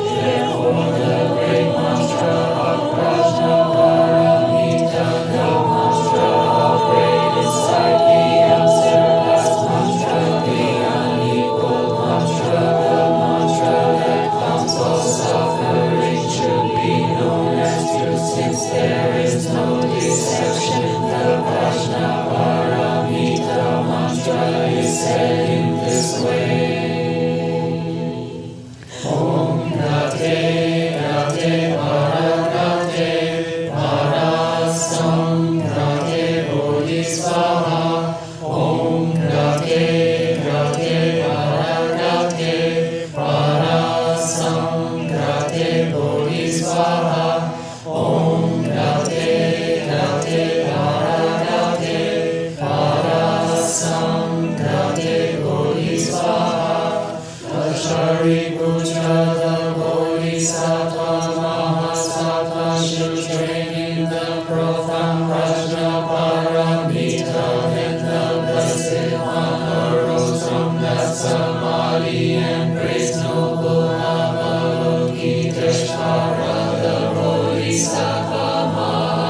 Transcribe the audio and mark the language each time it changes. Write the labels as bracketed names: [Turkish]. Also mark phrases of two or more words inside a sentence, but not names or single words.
[English] Therefore, the great mantra of [Sanskrit] prajna paramita, [English] the mantra of great insight, the unsurpassed mantra, the unequaled mantra, the mantra that comes all suffering should be known as truth. Since there is no deception, the [Sanskrit] prajna paramita [English] mantra is said in this way. [Sanskrit] Om Gate Gate Paragate Parasamgate Bodhisvaha. Om Gate Gate Paragate Parasamgate Bodhisvaha. Om Gate Gate Paragate Parasamgate Bodhisvaha. [English] Shariputra, the [Sanskrit] bodhisattva mahasattva, [English] should train in the profound [Sanskrit] prajna paramita. [English] Then the Blessed One arose from that samadhi and praised noble Avalokiteshvara, the [Sanskrit] bodhisattva mahasattva.